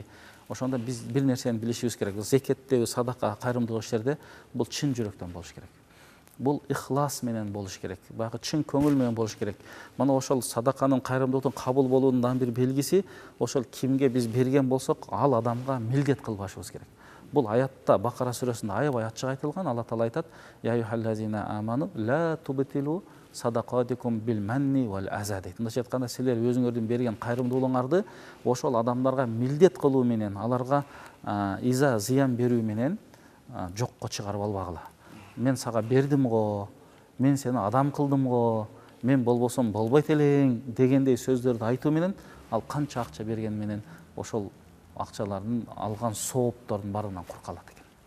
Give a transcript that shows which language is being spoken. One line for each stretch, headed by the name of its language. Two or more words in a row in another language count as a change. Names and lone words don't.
Kyrgyz: Ошондо биз бир нерсени билишибиз керек. Зекеттеби, садака, кайрымдуулук иштерде бул чын жүрөктөн болуш керек. Бул ихлас менен болуш керек. Баягы чын көңүл менен болуш керек. Мына ошол садаканын, кайрымдуулуктун кабыл болуунун бир белгиси ошол кимге биз берген болсок, ал адамга милдет кылбашыбыз керек. Бул аятта Бакара сүрөсүндө аябай ачык айтылган. Алла Таала айтат:
Arabic: "يا أيها الذين آمنوا لا تبطلوا صدقاتكم بالمن والأذى" дейт.
Kyrgyz: Мындайча айтканда, силер өзүңөрдүн берген кайрымдуулугуңарды ошол адамдарга милдет кылуу менен, аларга иза зыян берүү менен жокко чыгарып албагыла. Мен сага бердим го, мен сени адам кылдым го, мен болбосом болбойт элең дегендей сөздөрдү айтуу менен ал канча акча берген менен ошол акчалардын алган сооптордун баарынан кур калат экен.